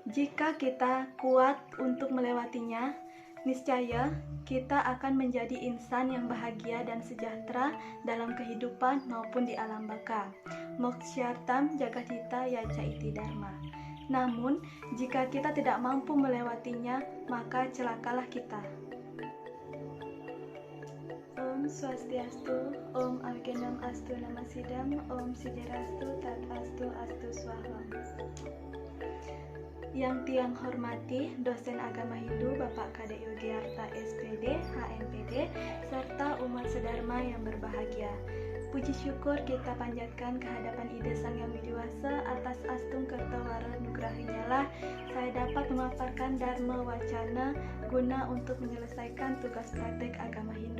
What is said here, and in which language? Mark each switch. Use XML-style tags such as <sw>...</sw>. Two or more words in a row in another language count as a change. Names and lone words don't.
<id>Jika kita kuat untuk melewatinya, niscaya kita akan menjadi insan yang bahagia dan sejahtera dalam kehidupan maupun di alam baka.</id> <sa>Mokshyartam jagadhita yaca iti dharma.</sa> <id>Namun, jika kita tidak mampu melewatinya, maka celakalah kita.</id> <sa>Om Swastiastu, Om Algendam Astu Namasidam, Om Siderastu Tat Astu Astu Swaham.</sa> <id>Yang tiang hormati dosen agama Hindu Bapak Kade Yogiarta SPD, HMPD, serta umat sedharma yang berbahagia. Puji syukur kita panjatkan kehadapan Ida Sang Yang Widiwasa atas astung kertawara nugrahinya lah saya dapat memaparkan Dharma Wacana guna untuk menyelesaikan tugas praktek agama Hindu.</id>